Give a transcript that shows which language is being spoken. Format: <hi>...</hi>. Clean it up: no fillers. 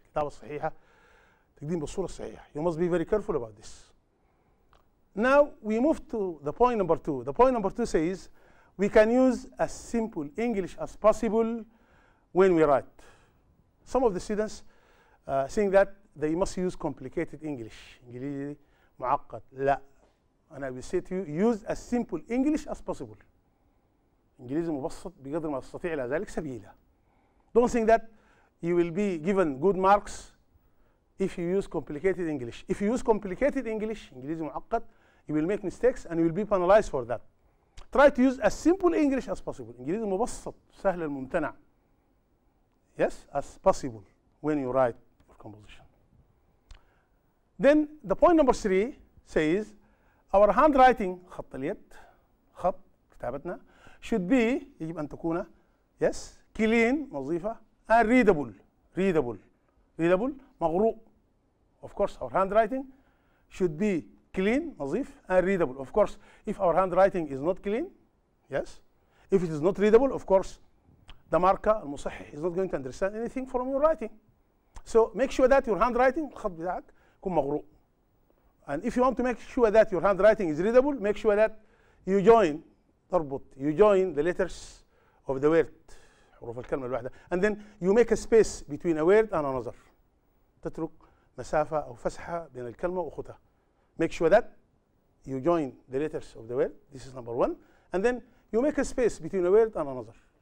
<ar>الكتابة الصحيحة، تقديم بالصورة الصحيحة.</ar> <en>You must be very careful about this. Now we move to the point number two. The point number two says we can use as simple English as possible when we write. Some of the students think that they must use complicated English.</en> <ar>إنجليزي معقد. لا.</ar> <en>And I will say to you, use as simple English as possible.</en> <ar>إنجليزي مبسط بقدر ما تستطيع إلى ذلك سبيلا.</ar> <en>Don't think that you will be given good marks if you use complicated English. If you use complicated English,</en> <ar>إنجليزي معقد,</ar> <en>you will make mistakes and you will be penalized for that. Try to use as simple English as possible.</en> <ar>إنجليزي مبسط سهل الممتنع.</ar> <en>Yes, as possible when you write your composition. Then the point number three says our handwriting</en> <ar>خط اليد خط كتابتنا</ar> <en>should be</en> <ar>يجب أن تكون</ar> <en>yes clean نظيفة and readable مقروء. Of course our handwriting should be clean نظيف and readable. Of course if our handwriting is not clean, yes, if it is not readable, of course the marker المصحح is not going to understand anything from your writing. So make sure that your handwriting</en> <ar>الخط بتاعك يكون مقروء.</ar> <en>And if you want to make sure that your handwriting is readable, make sure that you join the letters of the word</en> <ar>حروف الكلمة الواحدة,</ar> <en>and then you make a space between a word and another.</en> <ar>تترك مسافة أو فسحة بين الكلمة وأختها.</ar> <en>Make sure that you join the letters of the word. This is number one. And then you make a space between a word and another.</en>